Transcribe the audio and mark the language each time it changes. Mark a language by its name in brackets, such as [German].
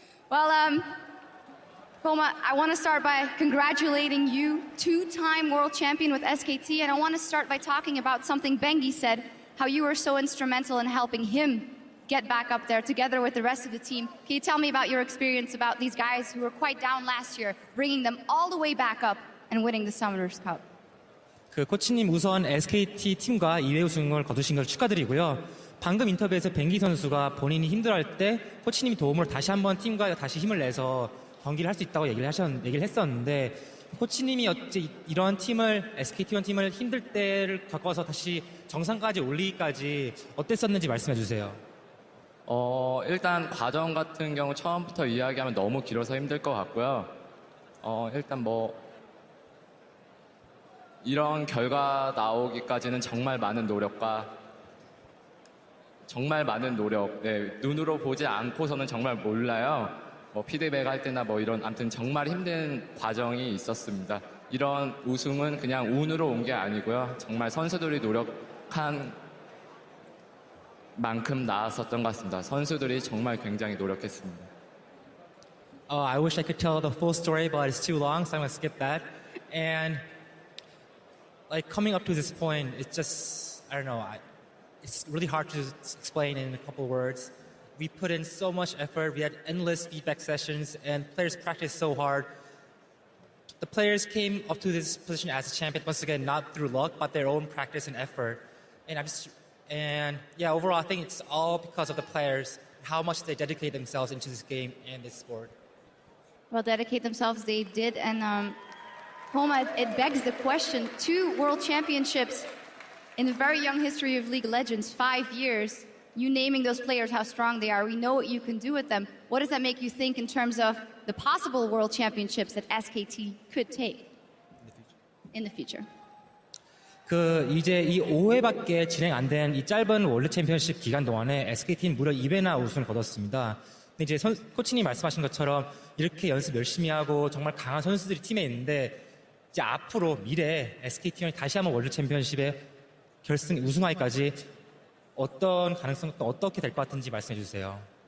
[English] Well, Coma, I want to start by congratulating you, 2-time world champion with SKT, and I want to start by talking about something Bengi said, how you were so instrumental in helping him get back up there together with the rest of the team. Can you tell me about your experience about these guys who were quite down last year, bringing them all the way back up and winning the Summoners Cup? [Korean] 코치님 우선 SKT 팀과 2회 우승을 거두신 걸 축하드리고요. 방금 인터뷰에서 뱅기 선수가 본인이 힘들어할 때 코치님이 도움으로 다시 한번 팀과 다시 힘을 내서 경기를 할 수 있다고 얘기를 했었는데 코치님이 어째 이런 팀을 SKT1 팀을 힘들 때를 겪어서 다시 정상까지 올리기까지 어땠었는지 말씀해 주세요. 일단 과정 같은 경우 처음부터 이야기하면 너무 길어서 힘들 것 같고요. 일단 이런 결과 나오기까지는 정말 많은 노력과 정말 많은 노력, 눈으로 보지 않고서는 정말 몰라요. 피드백 할 때나 이런, 아무튼 정말 힘든 과정이 있었습니다. 이런 우승은 그냥 운으로 온 게 아니고요. 정말 선수들이 노력한 만큼 나았었던 것 같습니다. 선수들이 정말 굉장히 노력했습니다. [English] I wish I could tell the full story, but it's too long, so I'm going to skip that. And like coming up to this point, it's just, I don't know, it's really hard to explain in a couple of words. We put in so much effort, we had endless feedback sessions, and players practiced so hard. The players came up to this position as a champion, once again, not through luck, but their own practice and effort. And overall, I think it's all because of the players, how much they dedicate themselves into this game and this sport. Well, dedicate themselves, they did. And Homa, it begs the question, 2 world championships in the very young history of League of Legends, 5 years, you naming those players how strong they are. We know what you can do with them. What does that make you think in terms of the possible world championships that SKT could take in the future? [Korean] 이제 이 5회밖에 진행 안 된 이 짧은 월드 챔피언십 기간 동안에 SKT는 무려 2회나 우승을 거뒀습니다. 근데 이제 코치님 말씀하신 것처럼 이렇게 연습 열심히 하고 정말 강한 선수들이 팀에 있는데 이제 앞으로 미래에 SKT는 다시 한번 월드 챔피언십에 우승하기까지 어떤 가능성 또 어떻게 될 것 같은지 말씀해 주세요.